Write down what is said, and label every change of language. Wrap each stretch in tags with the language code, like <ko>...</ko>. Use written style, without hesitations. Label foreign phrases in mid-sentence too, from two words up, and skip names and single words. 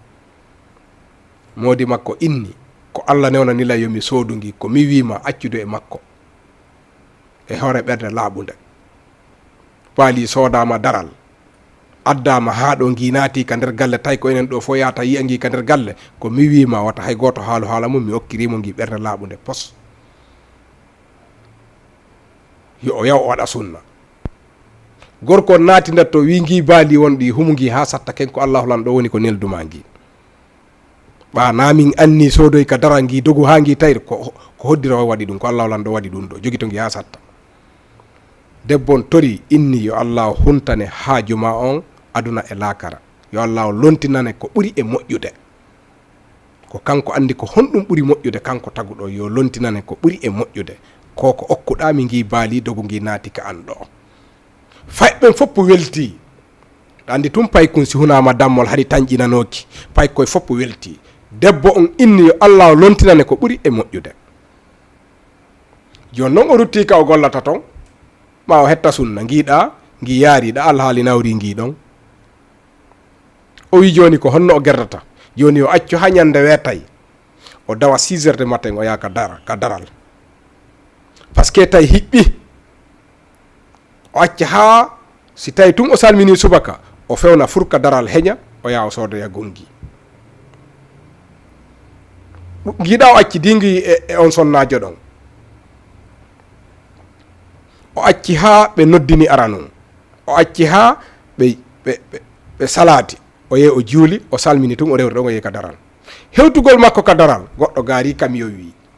<ff>modi makko inni ko Allah newnanila yomi soodu ngi ko mi wima accude e makko e hoore ɓerde laaɓude baali soodama daral addama ha ɗo ngi naati ka nder galle tawi ko enen ɗo fo yata yiya ngi ka nder galle ko mi wima wata hay goto haalu haala mum mi okkirimo ngi ɓerde laaɓude pos yo o yaw o waɗa sunna gorko naati nder to wi ngi baali wonɗi humu ngi ha satta ken ko Allahu lan ɗo woni ko nelduma ngi ɓa namin anni soodoy ka dara ngi dogu ha ngi tawir ko hoddira o waɗi ɗum ko Allahu lan ɗo waɗi ɗum ɗo jogi to ngi ha satta debbon tori inni yo Allah huntane haajuma on aduna e laakara yo Allah lontinane ko ɓuri e moƴƴude ko kanko andi ko honɗum ɓuri moƴƴude kanko taguɗo yo lontinane ko ɓuri e moƴƴude koko okkuɗami ngi baali dogu ngi naati ka an ɗo fayɓen foppo welti andi tum paykun si hunama dammol haɗi tañƴinanoki pay koye foppo welti debbo on inni yo Allah lontinane ko ɓuri e moƴƴude joni noon o rutti ka o gollata ton ma o hetta sunna ngiɗa ngi yaariɗa alhaali nawri ngi ɗon o wi joni ko honno o gerdata joni o accu ha ñande weetay o dawa 6</ff> <fr>heures de matin</fr> <ff>o yaha ka daral</ff> <fr>par ce que</fr> <ff>tawi hiɓɓi o acca ha si tawi tun o salmini subaka o fewna furka daral heña o yaha o soodoya gongi giɗa o acci dingui e on sonnajo ɗon o acci ha ɓe noddini aranum o acci ha ɓe salati o yehi o juuli o salmini tun o rewri ɗon o yehi ka daral hewtugol makko ka daral goɗɗo gaari kamiyo wi</ff>